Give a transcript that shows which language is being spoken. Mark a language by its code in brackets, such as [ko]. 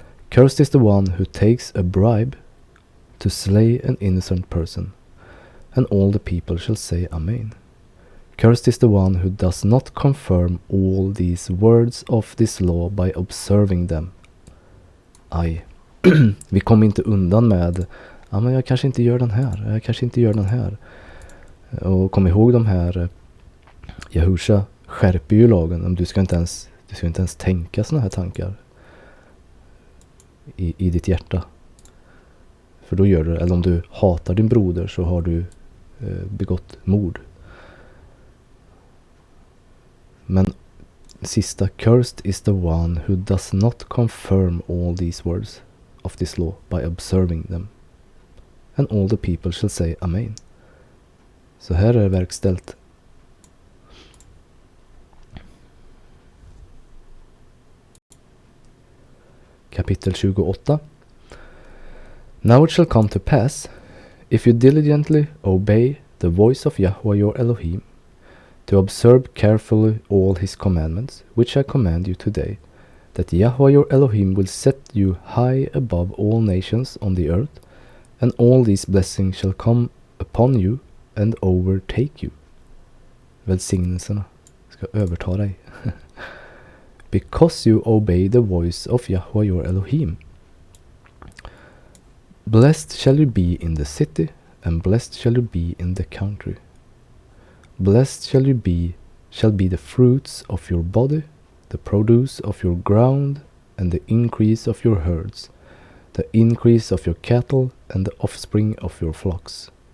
[en] Cursed is the one who takes a bribe to slay an innocent person, and all the people shall say Amen. Cursed is the one who does not confirm all these words of this law by observing them. [sv] Aj, vi kommer inte undan med men jag kanske inte gör den här, jag kanske inte gör den här. Och kom ihåg de här, Jahusha skärper ju lagen. Du ska inte ens tänka såna här tankar i ditt hjärta. För då gör du, eller om du hatar din broder så har du begått mord. Men sista, [en] cursed is the one who does not confirm all these words of this law by observing them. And all the people shall say Amen. [sv] Så här är det verkställt. Kapitel 28. [en] Now it shall come to pass, if you diligently obey the voice of Yahweh your Elohim, to observe carefully all his commandments, which I command you today, that Yahweh your Elohim will set you high above all nations on the earth, and all these blessings shall come upon you and overtake you. [sv] Välsignelserna ska överta dig. [en] Because you obey the voice of Yahweh your Elohim. Blessed shall you be in the city, and blessed shall you be in the country. Blessed shall be the fruits of your body, the produce of your ground, and the increase of your herds, the increase of your cattle, and the offspring of your flocks.